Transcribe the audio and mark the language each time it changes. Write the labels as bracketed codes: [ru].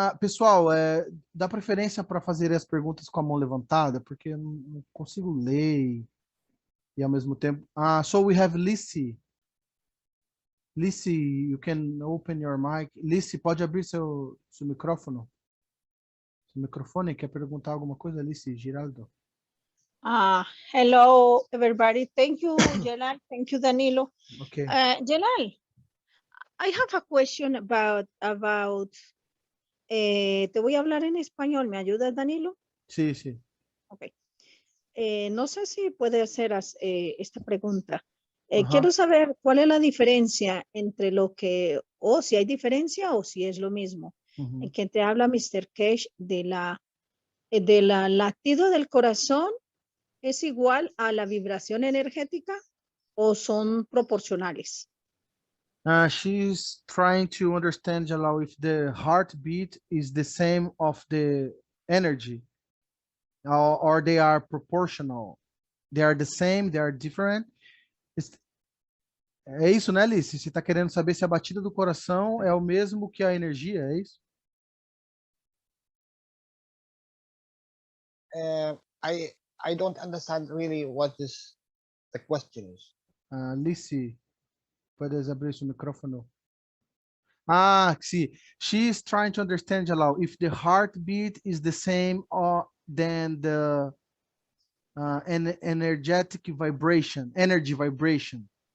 [pt] Pessoal, dá preferência para fazer as perguntas com a mão levantada, porque eu não consigo ler e ao mesmo tempo. [en] So we have Lissy. Lissy, you can open your mic. [pt] Lissy, pode abrir seu microfone? Seu microfone, quer perguntar alguma coisa, Lissy Giraldo? [en] Hello, everybody. Thank you, Jalal. Thank you, Danilo. Okay. Jalal, I have a question about [es] te voy a hablar en español. ¿Me ayudas, Danilo? Sí, sí. [en] Okay. [es] No sé si puede hacer esta pregunta. Quiero saber cuál es la diferencia entre lo que, o si hay diferencia o si es lo mismo. En que te habla Mr. Cash de la latido del corazón, ¿es igual a la vibración energética o son proporcionales? [en] She's trying to understand, Jalal, if the heartbeat is the same of the energy, or they are proportional. They are the same, they are different. [pt] É isso, né, Alice? Você está querendo saber se a batida do coração é o mesmo que a energia, é isso? [en] I don't understand really what is the question is. [pt] Alice, puedes abrir seu microfone? [en] See, she is trying to understand, Jalal, if the heartbeat is the same than the energetic vibration, energy vibration.